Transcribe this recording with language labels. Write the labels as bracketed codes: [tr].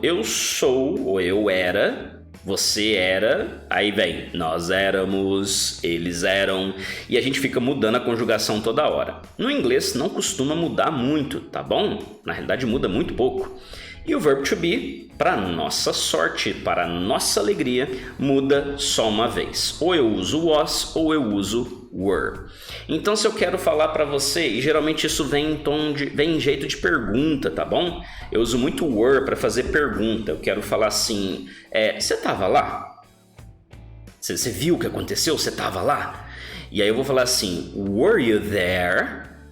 [pt] Eu sou, ou eu era, você era, aí vem, nós éramos, eles eram, e a gente fica mudando a conjugação toda hora. No inglês não costuma mudar muito, tá bom? Na realidade muda muito pouco. E o verb to be, para nossa sorte, para nossa alegria, muda só uma vez. Ou eu uso was ou eu uso were. Então se eu quero falar para você, e geralmente isso vem em jeito de pergunta, tá bom? Eu uso muito were para fazer pergunta. Eu quero falar assim, você estava lá? Você viu o que aconteceu? Você estava lá? E aí eu vou falar assim, [en] were you there?